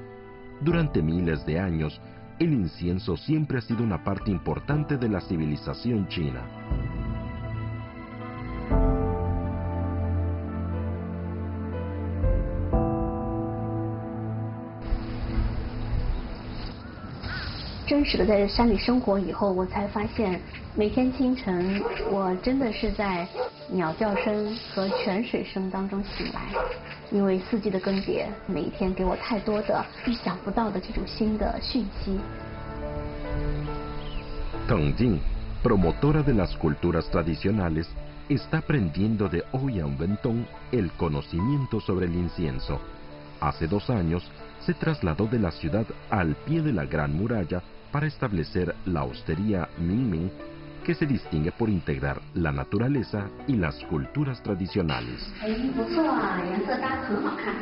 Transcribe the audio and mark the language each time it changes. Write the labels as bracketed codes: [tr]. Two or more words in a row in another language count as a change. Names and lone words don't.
[es] Durante miles de años, el incienso siempre ha sido una parte importante de la civilización china. [zh] En 真实的在山里生活以后，我才发现，每天清晨，我真的是在鸟叫声和泉水声当中醒来。因为四季的更迭，每一天给我太多的意想不到的这种新的讯息。 [es] Teng Jing, promotora de las culturas tradicionales, está aprendiendo de Ouyang Wentong el conocimiento sobre el incienso. Hace 2 años se trasladó de la ciudad al pie de la Gran Muralla para establecer la hostería Mingming, que se distingue por integrar la naturaleza y las culturas tradicionales. [zh] 不错啊，颜色搭得很好看。